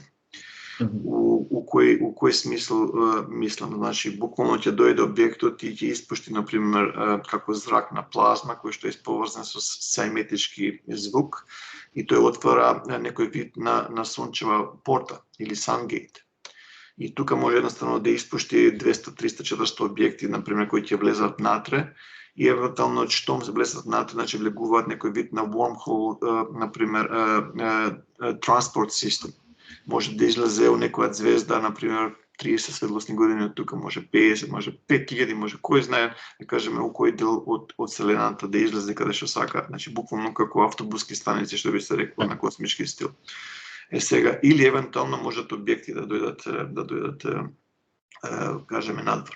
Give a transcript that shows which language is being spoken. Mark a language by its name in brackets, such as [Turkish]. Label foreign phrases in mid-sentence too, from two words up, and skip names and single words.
[Macedonian] У кој смисол мислам, значи буквално ќе дојде објектот и ќе испушти, например, како зракна плазма кој што е исповрзан со сајметички звук и тој отвара некој вид на сончева порта или сангейт. И тука може едноставно да испушти 200, 300, 400 објекти, например, кои ќе влезат натре и евентуално штом се влезат натре, значи влегуваат некој вид на wormhole, например, [English] transport system. [Macedonian] Може да излезе у некоја звезда, например, 30 светлосни години од тука, може 50, може 5000, може кој знае, да кажеме, у кој дел од Вселената да излезе каде што сака, значи буквално како автобуски станици, што би се рекло на космички стил. Сега, или евентуално можат објекти да дојдат, кажеме, надвор.